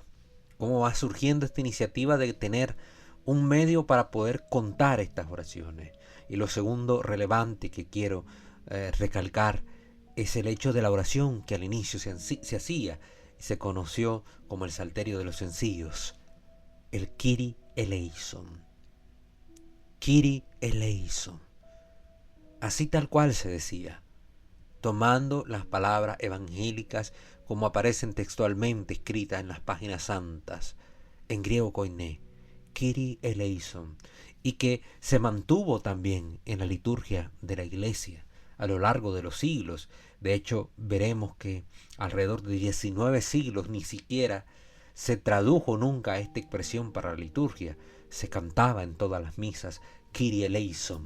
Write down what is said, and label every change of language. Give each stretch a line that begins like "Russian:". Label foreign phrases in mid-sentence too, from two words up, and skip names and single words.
Spanish: Cómo va surgiendo esta iniciativa de tener un medio para poder contar estas oraciones. Y lo segundo relevante que quiero recalcar es el hecho de la oración que al inicio se hacía y se conoció como el salterio de los sencillos, el
Greek: Kyrie eleison. Kyrie eleison.
Spanish: Así tal cual se decía, tomando las palabras evangélicas como aparecen textualmente escritas en las páginas santas, en griego koiné,
Greek: Kyrie eleison,
Spanish: y que se mantuvo también en la liturgia de la Iglesia a lo largo de los siglos. De hecho, veremos que alrededor de 19 siglos ni siquiera se tradujo nunca esta expresión para la liturgia. Se cantaba en todas las misas
Greek: Kyrie eleison.